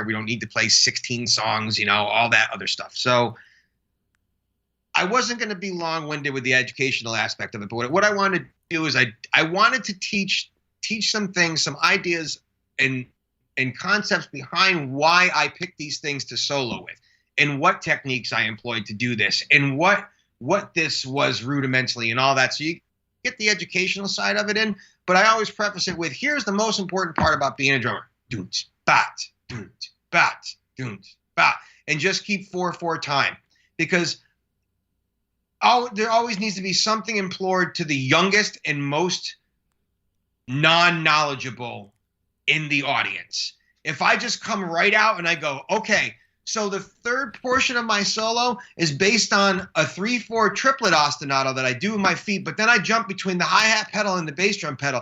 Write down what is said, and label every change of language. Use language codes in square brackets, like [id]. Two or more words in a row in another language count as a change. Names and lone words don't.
[en] We don't need to play 16 songs, you know, all that other stuff. So I wasn't going to be long-winded with the educational aspect of it, but what I wanted to do is I wanted to teach some things, some ideas and concepts behind why I picked these things to solo with, and what techniques I employed to do this, and what this was rudimentally and all that. So you get the educational side of it in, but I always preface it with, here's the most important part about being a drummer. Doont, bat, doont, bat, doont, bat. And just keep 4/4 time. Because there always needs to be something implored to the youngest and most non-knowledgeable in the audience. If I just come right out and I go, okay, so the third portion of my solo is based on a 3/4 triplet ostinato that I do with my feet, but then I jump between the hi-hat pedal and the bass drum pedal.